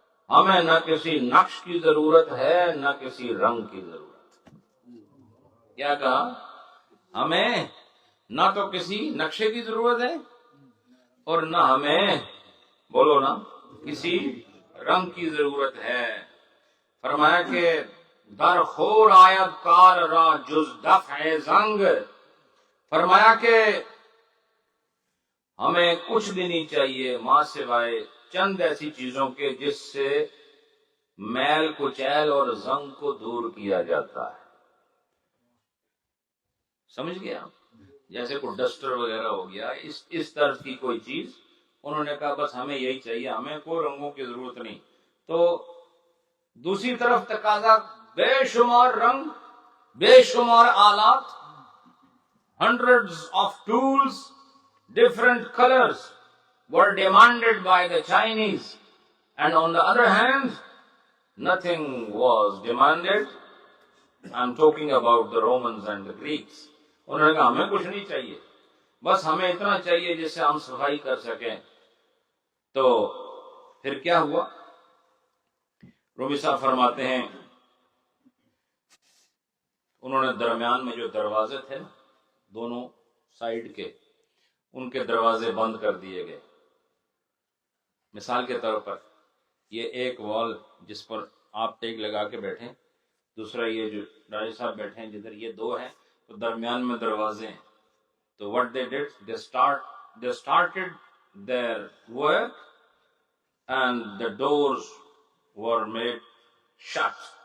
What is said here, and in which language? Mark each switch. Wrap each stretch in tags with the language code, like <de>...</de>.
<ur>ہمیں نہ کسی نقش کی ضرورت ہے نہ کسی رنگ کی ضرورت. کیا کہا؟ ہمیں نہ تو کسی نقشے کی ضرورت ہے اور نہ ہمیں، بولو نا، کسی رنگ کی ضرورت ہے. فرمایا کہ</ur> <fa>در خور آید کار را جز دفع زنگ.</fa> <ur>فرمایا کہ ہمیں کچھ بھی نہیں چاہیے ماں سوائے چند ایسی چیزوں کے جس سے میل کچیل اور زنگ کو دور کیا جاتا ہے. سمجھ گیا؟ جیسے کوئی ڈسٹر وغیرہ ہو گیا، اس طرح کی کوئی چیز، انہوں نے کہا بس ہمیں یہی چاہیے، ہمیں کوئی رنگوں کی ضرورت نہیں۔ تو دوسری طرف تقاضا، بے شمار رنگ، بے شمار آلات،</ur> <en>hundreds of tools, different colors were demanded</en> <ur>by the Chinese,</ur> <en>and on the other hand, nothing was demanded. I'm talking about the Romans and the Greeks.</en> <ur>انہوں نے کہا ہمیں کچھ نہیں چاہیے، بس ہمیں اتنا چاہیے جس سے ہم صفائی کر سکیں۔ تو پھر کیا ہوا؟ رومی صاحب فرماتے ہیں انہوں نے درمیان میں جو دروازے تھے نا دونوں سائیڈ کے، ان کے دروازے بند کر دیے گئے۔ مثال کے طور پر یہ ایک وال جس پر آپ ٹیک لگا کے بیٹھیں، دوسرا یہ جو ڈائی صاحب بیٹھے ہیں جدھر، یہ دو ہیں، تو درمیان میں دروازے ہیں۔ تو</ur> <en>what they did, they started their work and the doors were made shut.</en>